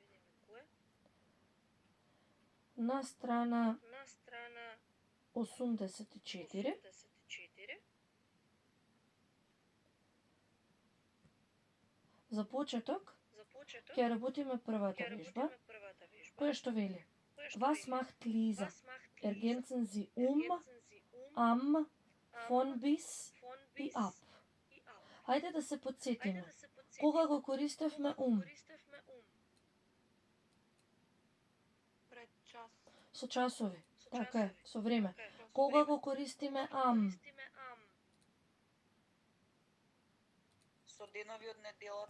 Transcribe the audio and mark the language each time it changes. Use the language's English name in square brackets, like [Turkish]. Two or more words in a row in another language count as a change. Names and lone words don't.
[Macedonian] На страна 84 за почеток ќе работиме првата вежба, која што вели [German] Was macht Lisa? Ergänzen Sie am, von bis и ab. [Macedonian] Хајде да се подсетиме. Кога го користевме Пред час. Со часови. Така е, со време. Кога го користиме Со денови од неделата.